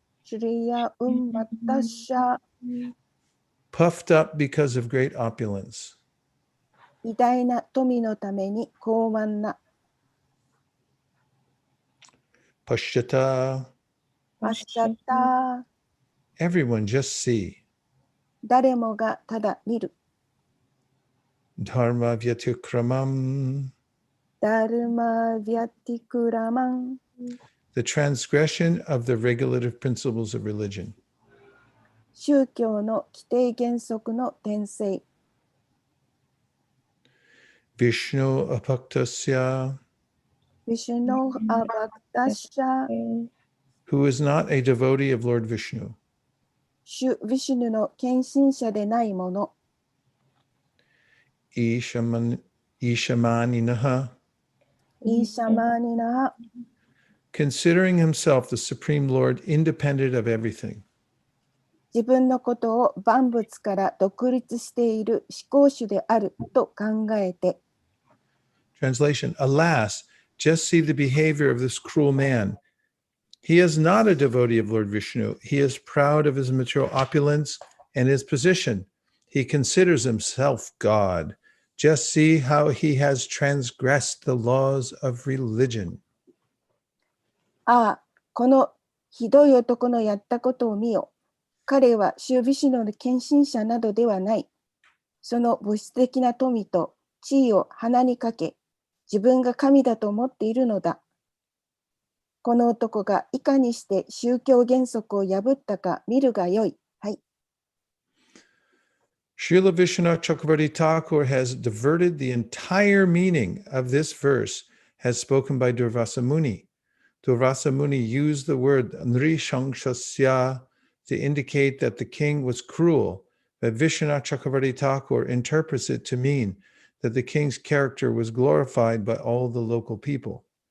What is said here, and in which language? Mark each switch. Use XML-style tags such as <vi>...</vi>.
<sa>シュリヤウンマタシャ。</sa> <en>puffed up because of great opulence.</en> <ja>偉大な富のために高慢な。</ja> <sa>Pashyata, パシャタ。</sa> <en>everyone just see.</en> <ja>誰もがただ見る。</ja> <sa>Dharma vyatikramam, ダルマヴィアティクラマン。</sa> <en>the transgression of the regulative principles of religion.</en> <ja>宗教の規定原則の転生。</ja> <sa>Vishnu apaktasya, ヴィシュノーアバクタシャ。</sa> <en>who is not a devotee of Lord Vishnu.</en> <ja>主ヴィシュヌの献身者でないもの。</ja> <sa>Ishamaninaha, イーシャマーニナハ。</sa> <en>considering himself the supreme Lord independent of everything.</en> <ja>自分のことを万物から独立している思考主であると考えて。</ja> <en>Translation, alas, just see the behavior of this cruel man. He is not a devotee of Lord Vishnu. He is proud of his material opulence and his position. He considers himself God. Just see how he has transgressed the laws of religion.</en> <ja>ああ、このひどい男のやったことを見よ。彼は主ヴィシュヌの献身者などではない。その物質的な富と地位を鼻にかけ、自分が神だと思っているのだ。この男がいかにして宗教原則を破ったか見るがよい。はい。</ja> <en>Srila Vishwanath Chakravarti Thakur has diverted the entire meaning of this verse as spoken by Durvasa Muni. Durvasa Muni used the word Nrishanshasya to indicate that the king was cruel, but Vishwanath Chakravarti Thakur interprets it to mean that the king's character was glorified by all the local people.</en>